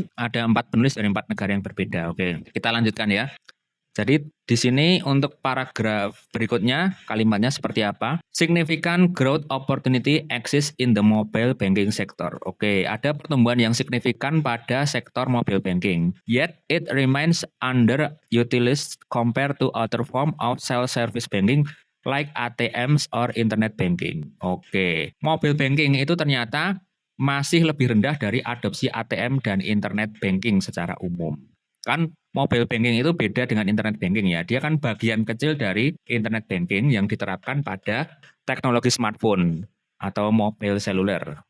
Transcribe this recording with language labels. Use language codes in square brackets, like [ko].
[id] Ada 4 penulis dari 4 negara yang berbeda. Oke, kita lanjutkan ya. Jadi di sini untuk paragraf berikutnya kalimatnya seperti apa? [en] Significant growth opportunity exists in the mobile banking sector. [id] Oke, ada pertumbuhan yang signifikan pada sektor mobile banking. [en] Yet it remains underutilized compared to other form of self-service banking like ATMs or internet banking. [id] Oke, mobile banking itu ternyata masih lebih rendah dari adopsi ATM dan internet banking secara umum. Kan mobile banking itu beda dengan internet banking ya. Dia kan bagian kecil dari internet banking yang diterapkan pada teknologi smartphone atau mobile seluler.